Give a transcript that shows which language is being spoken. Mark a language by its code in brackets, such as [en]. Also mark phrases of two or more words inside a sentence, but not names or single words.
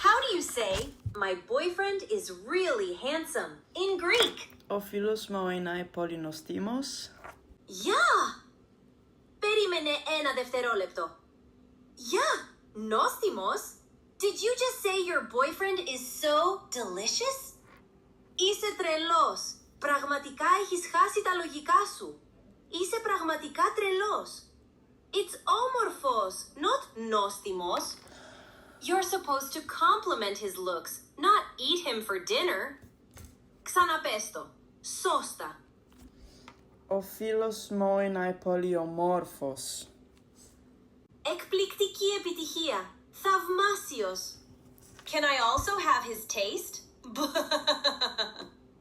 [en] you say, my boyfriend is really handsome in Greek? [el] Ο φίλος μου είναι πολύ νοστίμος. [en] Yeah! [el] Περίμενε ένα δευτερόλεπτο. Yeah, νόστιμος? [en] Did you just say your boyfriend is so delicious? [el] Είσαι τρελός. Πραγματικά έχεις χάσει τα λογικά σου. Είσαι πραγματικά τρελός. [en] It's όμορφος, not νόστιμος. You're supposed to compliment his looks, not eat him for dinner. [el] Ξαναπες το. Σώστα. Ο φίλος μου είναι πολύ ομόρφος. Εκπληκτική επιτυχία. Θαυμάσιος. [en] Can I also have his taste?